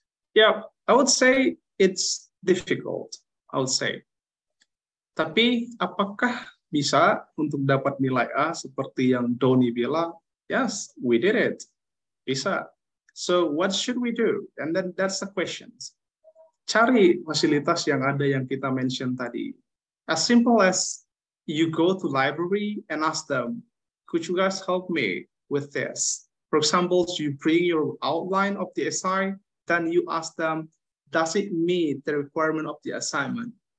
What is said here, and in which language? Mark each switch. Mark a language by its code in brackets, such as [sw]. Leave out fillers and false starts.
[en] Yeah, I would say it's difficult, I would say. [id] Tapi apakah bisa untuk dapat nilai A seperti yang Doni bilang? [en] Yes, we did it. [id] Bisa. [en] So what should we do? And then that's the questions. [id] Cari fasilitas yang ada yang kita mention tadi. [en] As simple as you go to library and ask them, could you guys help me with this? For example, you bring your outline of the essay, then you ask them, does it meet the requirement of the assignment?